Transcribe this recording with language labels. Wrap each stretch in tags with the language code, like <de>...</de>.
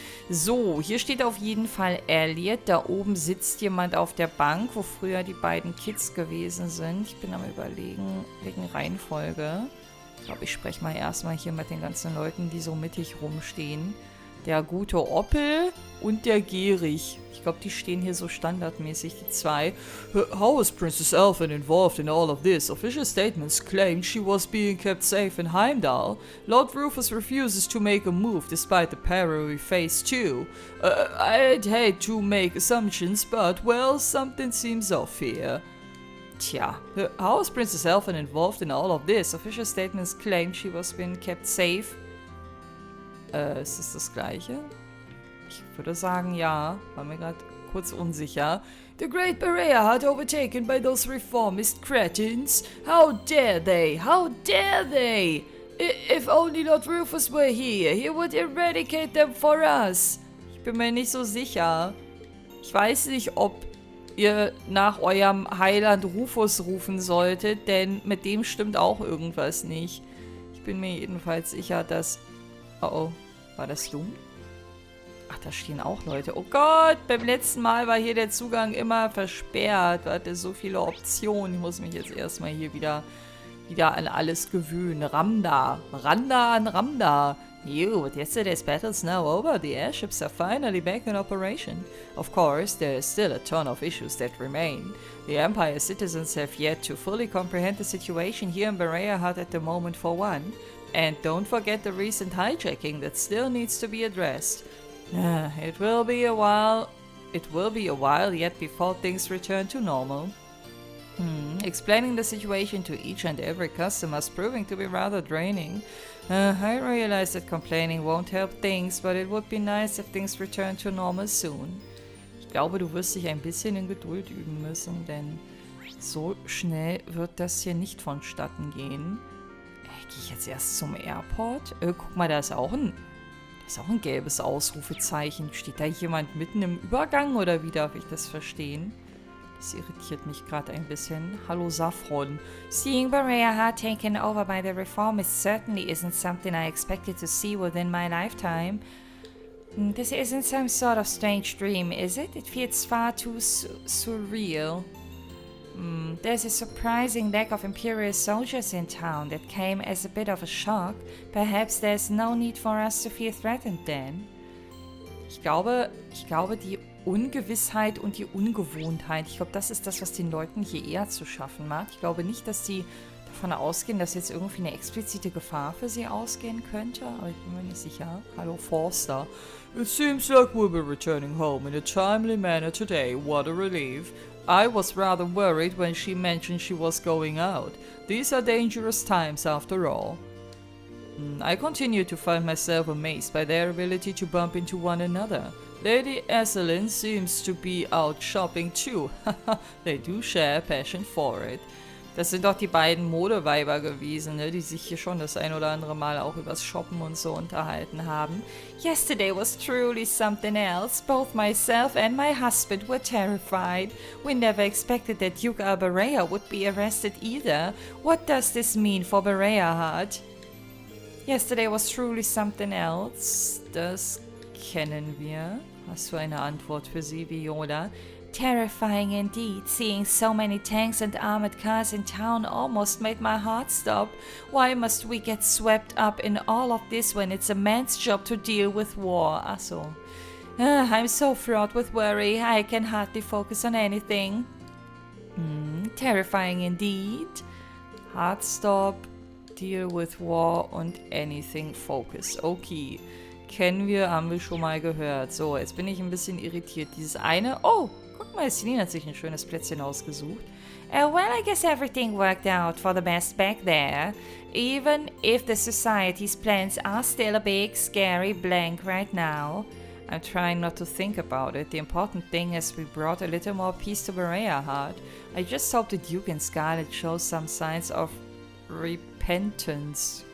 <de>So, hier steht auf jeden Fall Elliot. Da oben sitzt jemand auf der Bank, wo früher die beiden Kids gewesen sind. Ich bin am Überlegen, wegen Reihenfolge. Ich glaube, ich spreche mal erstmal hier mit den ganzen Leuten, die so mittig rumstehen. Der gute Oppel und der Gierig. Ich glaube, die stehen hier so standardmäßig, die zwei.</de> <en>How was Princess Elphin involved in all of this? Official statements claim she was being kept safe in Heimdall. Lord Rufus refuses to make a move despite the peril we face too. I'd hate to make assumptions, but, well, something seems off here. Tja, how was Princess Elphin involved in all of this? Official statements claim she was being kept safe.</en> <de>Ist das das Gleiche? Ich würde sagen, ja. War mir gerade kurz unsicher.</de> <en>The Great Berea Hut overtaken by those reformist cretins. How dare they? How dare they? If only Lord Rufus were here, he would eradicate them for us.</en> <de>Ich bin mir nicht so sicher. Ich weiß nicht, ob ihr nach eurem Heiland Rufus rufen solltet, denn mit dem stimmt auch irgendwas nicht. Ich bin mir jedenfalls sicher, dass... Oh, war das du? Ach, da stehen auch Leute. Oh Gott, beim letzten Mal war hier der Zugang immer versperrt. Da hatte so viele Optionen. Ich muss mich jetzt erstmal hier wieder an alles gewöhnen. Ramda. Randa an Ramda.</de> <en>You, with yesterday's battles now over, the airships are finally back in operation. Of course, there is still a ton of issues that remain. The Empire's citizens have yet to fully comprehend the situation here in Berea Hut at the moment for one. And don't forget the recent hijacking that still needs to be addressed. It will be a while yet before things return to normal. Explaining the situation to each and every customer is proving to be rather draining. I realize that complaining won't help things, but it would be nice if things return to normal soon.</en> <de>Ich glaube, du wirst dich ein bisschen in Geduld üben müssen, denn so schnell wird das hier nicht vonstatten gehen. Gehe ich jetzt erst zum Airport? Guck mal, da ist auch ein gelbes Ausrufezeichen. Steht da jemand mitten im Übergang oder wie darf ich das verstehen? Das irritiert mich gerade ein bisschen. Hallo Saffron.</de> <en>Seeing Berea Hut taken over by the reformists certainly isn't something I expected to see within my lifetime. This isn't some sort of strange dream, is it? It feels far too surreal. There's a surprising lack of Imperial soldiers in town that came as a bit of a shock. Perhaps there's no need for us to feel threatened then.</en> <de>Ich glaube, die Ungewissheit und die Ungewohntheit, ich glaube, das ist das, was den Leuten hier eher zu schaffen macht. Ich glaube nicht, dass sie davon ausgehen, dass jetzt irgendwie eine explizite Gefahr für sie ausgehen könnte, aber ich bin mir nicht sicher. Hallo Forster.</de> <en>It seems like we'll be returning home in a timely manner today. What a relief. I was rather worried when she mentioned she was going out. These are dangerous times after all. I continue to find myself amazed by their ability to bump into one another. Lady Esselin seems to be out shopping too. They do share a passion for it.</en> <de>Das sind doch die beiden Modeweiber gewesen, ne, die sich hier schon das ein oder andere Mal auch übers Shoppen und so unterhalten haben.</de> <en>Yesterday was truly something else. Both myself and my husband were terrified. We never expected that Duke Berea would be arrested either. What does this mean for Berea Hut? Yesterday was truly something else.</en> <de>Das kennen wir. Hast du eine Antwort für sie, Viola?</de> <en>Terrifying indeed. Seeing so many tanks and armored cars in town almost made my heart stop. Why must we get swept up in all of this when it's a man's job to deal with war?</en> <de>Ach so.</de> <en>I'm so fraught with worry, I can hardly focus on anything. Terrifying indeed. Hard stop, deal with war</en> <de>und</de> <en>anything focus.</en> <de>Okay. Kennen wir, haben wir schon mal gehört. So, jetzt bin ich ein bisschen irritiert. Dieses eine... Oh, guck mal, Celine hat sich ein schönes Plätzchen ausgesucht. Well, I guess everything worked out for the best back there. Even if the society's plans are still a big, scary blank right now. I'm trying not to think about it. The important thing is we brought a little more peace to Berea Heart. I just hope the Duke and Scarlet show some signs of repentance.</de>